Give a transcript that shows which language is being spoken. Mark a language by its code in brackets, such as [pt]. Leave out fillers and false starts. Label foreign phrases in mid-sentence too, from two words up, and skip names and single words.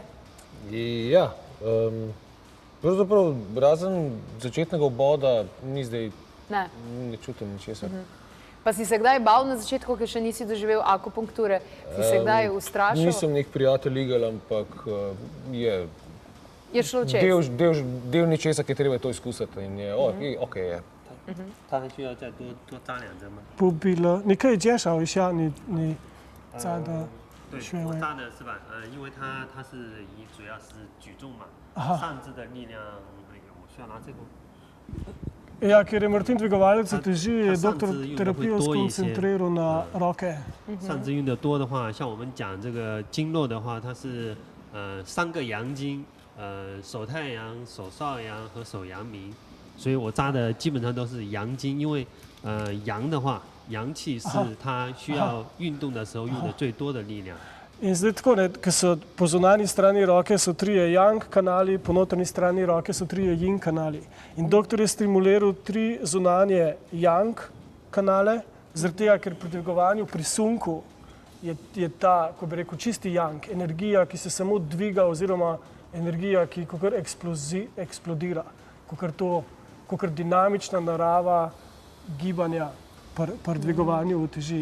[sl] Ja, pravzaprav razen začetnega oboda ni zdaj, ne čutim ničesar. Pa si se kdaj bal na začetku, ker še nisi doživel akupunkture? Si se kdaj ustrašil? Nisem nek prijatelj igel, ampak je šlo čez. Del ničesa, ki je treba to izkusiti in je, okej je. [zh] 他还需要再多扎2针吗？不必了，你可以介绍一下你扎的穴位。我扎的是吧？因为它是主要是举重嘛，上肢的力量，我需要拿这个。 [sl] Ja, ker je Martin dvigovalec teži, je doktor terapijo skoncentriral na roke. [zh] 上肢用的多的话，像我们讲这个经络的话，它是3个阳经，手太阳、手少阳和手阳明。所以我扎的基本上都是阳经，因为阳的话，阳气是它需要运动的时候用的最多的力量。 [sl] In zdaj tako, ker so po zunanji strani roke so 3 yang kanali, po notranji strani roke so 3 yin kanali. In doktor je stimuliral 3 zunanje yang kanale, zaradi tega, ker pri dvigovanju, pri sunku je ta, ko bi rekel, čisti yang, energija, ki se samo dviga oziroma energija, ki kakor eksplodira, kakor dinamična narava gibanja pri dvigovanju uteži.